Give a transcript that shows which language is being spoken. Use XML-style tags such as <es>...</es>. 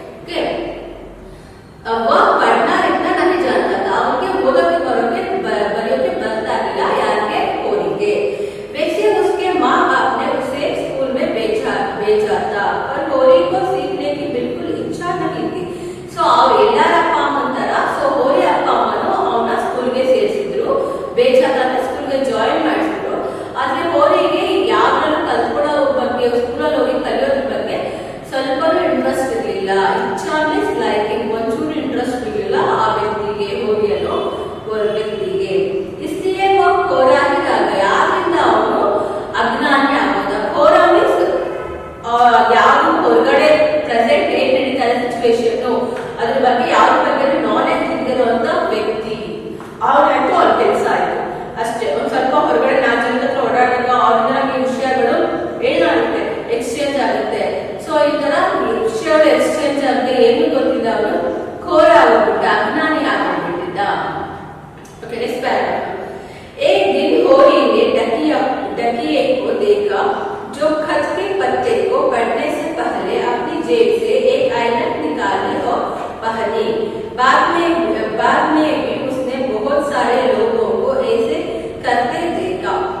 <hi>वह पढ़ना लिखना नहीं जानता था, उनके</hi> <kn>ಓದೋಕೆ ಬರೆಯೋಕೆ ಬರ್ತಾ ಇರಲಿಲ್ಲ ಯಾರಿಗೆ ಹೋರಿಗೆ।</kn> <hi>वैसे उसके माँ बाप ने उसे स्कूल में भेजा था, पर होरी को सीखने की बिल्कुल इच्छा नहीं थी।</hi> <kn>सो ಅವ್ರು ಎಲ್ಲರ ಅಪ್ಪ ಅಮ್ಮನ ತರ ಸೊ ಹೋರಿ ಅಪ್ಪ ಅಮ್ಮನು ಅವನ ಸ್ಕೂಲ್ಗೆ ಸೇರಿಸಿದ್ರು, ಬೇಜಾದ ಸ್ಕೂಲ್ಗೆ ಜಾಯಿನ್ ಮಾಡಿಸಿದ್ರು। ಆದ್ರೆ ಹೋರಿಗೆ ಯಾವ್ದ್ರಲ್ಲೂ ಕಲ್ತ್ಕೊಳ್ಳೋ ಬಗ್ಗೆ ಸ್ಕೂಲಲ್ಲಿ ಹೋಗಿ ಕಲಿಯೋದ್ರ ಬಗ್ಗೆ ಸ್ವಲ್ಪನೂ ಇಂಟ್ರೆಸ್ಟ್ ಇರಲಿಲ್ಲ। ಇಚ್ಛಾ ಮೀನ್ಸ್ ಲೈಕಿಂಗ್ ಒಂಚೂರು ಇಂಟ್ರೆಸ್ಟ್ ಇರಲಿಲ್ಲ ಆ ವ್ಯಕ್ತಿಗೆ, ಹೋರಿ ಅನ್ನೋ ವ್ಯಕ್ತಿಗೆ।</kn> <hi>इसलिए वो कोरा ही रह गया,</hi> <kn>ಆದ್ರಿಂದ ಅವನು ಅಜ್ಞಾನಿ ಆಗೋದ। ಕೋರ ಮೀನ್ಸ್ ಯಾರು ಹೊರಗಡೆ ಪ್ರೆಸೆಂಟ್ ಏನ್ ನಡೀತಾ ಇದೆ ಸಿಚುವೇಶನ್ ಅದ್ರ ಬಗ್ಗೆ ಯಾವ್ದ್ರ ಬಗ್ಗೆ ನಾಲೆಜ್ ಇದ್ದಿರುವಂತ ವ್ಯಕ್ತಿ ಅವ್ರಂತೂ ಅವ್ರ ಕೆಲಸ ಆಯ್ತು ಅಷ್ಟೇ। ಒಂದ್ ಸ್ವಲ್ಪ ಹೊರಗಡೆ ನಾಲ್ಕು ಜನದ ಹತ್ರ ಓಡಾಡಿದಾಗ ಅವ್ರಿಂದ ಈ ವಿಷಯಗಳು ಏನಾಗುತ್ತೆ ಎಕ್ಸ್ಚೇಂಜ್ ಆಗುತ್ತೆ। ಸೊ ಈ ತರ ವಿಷಯಗಳು ಎಕ್ಸ್ಚೇಂಜ್ ಆಗುತ್ತೆ, ಏನು ಗೊತ್ತಿಲ್ಲ ಅವನು ಕೋರ ಆಗ್ಬಿಟ್ಟ, ಅಜ್ಞಾನಿ ಆಗ್ಬಿಟ್ಟಿದ್ದ।</kn> <en>Okay next paragraph.</en> <hi>एक दिन होरी ने डकिए को देखा जो खत के पत्ते को पढ़ने से पहले अपनी जेब से एक ऐनक निकाली और पहनी। बाद में भी उसने बहुत सारे लोगों को ऐसे करते देखा।</hi>